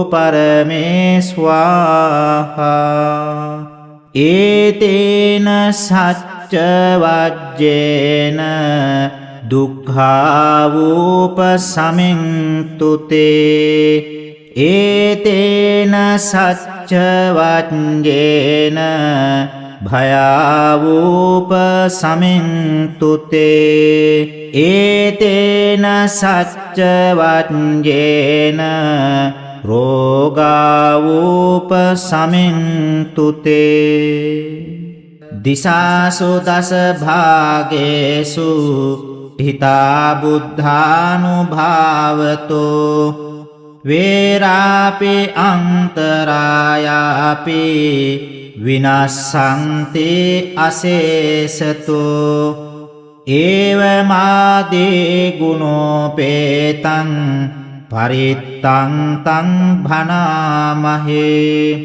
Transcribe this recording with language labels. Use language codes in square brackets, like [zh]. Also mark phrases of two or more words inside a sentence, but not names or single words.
[pi] පරමේස්වාහා ඒතේන සච්ච වජ්ජේන දුක්ඛාවූපසමින්තුතේ ඒතේන සච්ච වජ්ජේන භයාවූපසමින්තුතේ ඒතේන සච්ච වජ්ජේන රෝගාවූපසමින්තුතේ දිසාසු දස භාගේසු හිතා බුද්ධානුභාවතෝ වේරාපි අන්තරායාපි විනස්සන්ති අසේසතෝ ඒවමාදී ගුණෝපේතං පරිත්තං තං භනාමහේ